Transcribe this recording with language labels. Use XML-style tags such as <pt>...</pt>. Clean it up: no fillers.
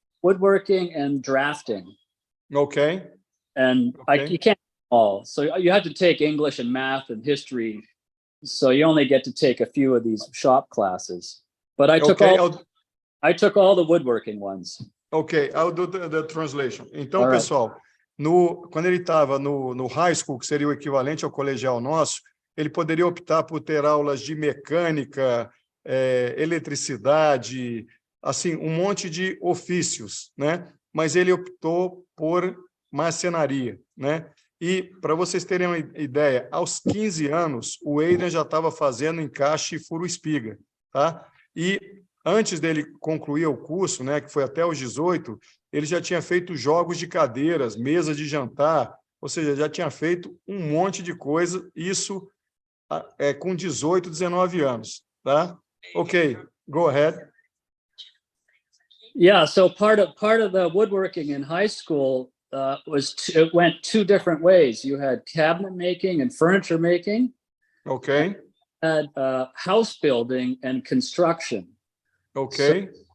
<en>Woodworking and drafting. Okay. And you can't all. So you have to take English and math and history. So you only get to take a few of these shop classes. But I took all the woodworking ones. Ok, I'll do the translation.</en> <pt>Então,</pt> <en>All right.</en> <pt>pessoal, quando ele estava no high school, que seria o equivalente ao colegial nosso, ele poderia optar por ter aulas de mecânica, eletricidade, assim, um monte de ofícios, né? Mas ele optou por marcenaria, né? E, para vocês terem uma ideia, aos 15 anos, o Adrian já estava fazendo encaixe e furo-espiga, tá? E antes dele concluir o curso, né, que foi até os 18, ele já tinha feito jogos de cadeiras, mesas de jantar, ou seja, já tinha feito um monte de coisa, isso com 18, 19 anos, tá?</pt> <en>Ok, go ahead. Yeah, so part of the woodworking in high school it went two different ways. You had cabinet making and furniture making. Ok, Had house building and construction. ok,</en>